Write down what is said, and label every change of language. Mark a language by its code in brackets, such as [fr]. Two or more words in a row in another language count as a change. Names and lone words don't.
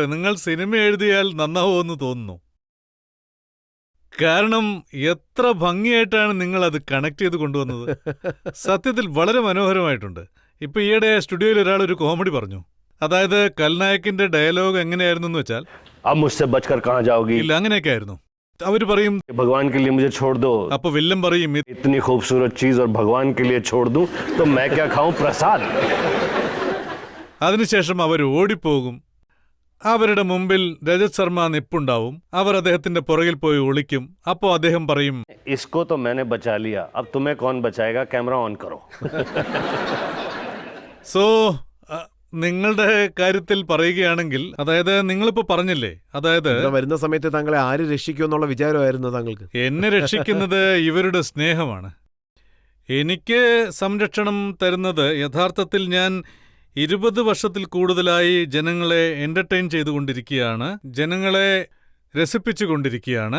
[ml] നിങ്ങൾ സിനിമ എഴുതിയാൽ നന്നാവുമെന്ന് തോന്നുന്നു. കാരണം എത്ര ഭംഗിയായിട്ടാണ് നിങ്ങൾ അത് കണക്ട് ചെയ്ത് കൊണ്ടുവന്നത്. സത്യത്തിൽ വളരെ മനോഹരമായിട്ടുണ്ട്. ഇപ്പൊ ഈയിടെ സ്റ്റുഡിയോയിൽ ഒരാൾ ഒരു കോമഡി പറഞ്ഞു. അതായത് കൽനായകിന്റെ ഡയലോഗ് എങ്ങനെയായിരുന്നു എന്ന് വെച്ചാൽ, [hi] अब मुझसे बचकर कहाँ जाओगी? [ml] ഇല്ല, അങ്ങനെയൊക്കെ ആയിരുന്നു. അവര് പറയും, [hi] भगवान के लिए मुझे छोड़ दो. [ml] അപ്പൊ വില്ലൻ പറയും, [hi] इतनी खूबसूरत चीज और भगवान के लिए छोड़ दूं तो मैं क्या खाऊं? प्रसाद. [ml] അതിനുശേഷം അവർ ഓടിപ്പോകും. അവരുടെ മുമ്പിൽ രജത് ശർമ്മ നിപ്പുണ്ടാവും. അവർ അദ്ദേഹത്തിന്റെ പുറകിൽ പോയി ഒളിക്കും. അപ്പോ അദ്ദേഹം പറയും, [hi] इसको तो मैंने बचा लिया, अब तुम्हें कौन बचाएगा? कैमरा ऑन करो. [ml] സോ നിങ്ങളുടെ കാര്യത്തിൽ പറയുകയാണെങ്കിൽ, അതായത് നിങ്ങളിപ്പോ പറഞ്ഞില്ലേ, അതായത് ഇവിടെ വരുന്ന സമയത്ത് താങ്കളെ ആര് രക്ഷിക്കുമെന്നുള്ള വിചാരമായിരുന്നു താങ്കൾക്ക്? എന്നെ രക്ഷിക്കുന്നത് ഇവരുടെ സ്നേഹമാണ്. എനിക്ക് സംരക്ഷണം തരുന്നത് യഥാർത്ഥത്തിൽ ഞാൻ 20 വർഷത്തിൽ കൂടുതലായി ജനങ്ങളെ എന്റർടൈൻ ചെയ്തുകൊണ്ടിരിക്കുകയാണ്, ജനങ്ങളെ രസിപ്പിച്ചുകൊണ്ടിരിക്കുകയാണ്.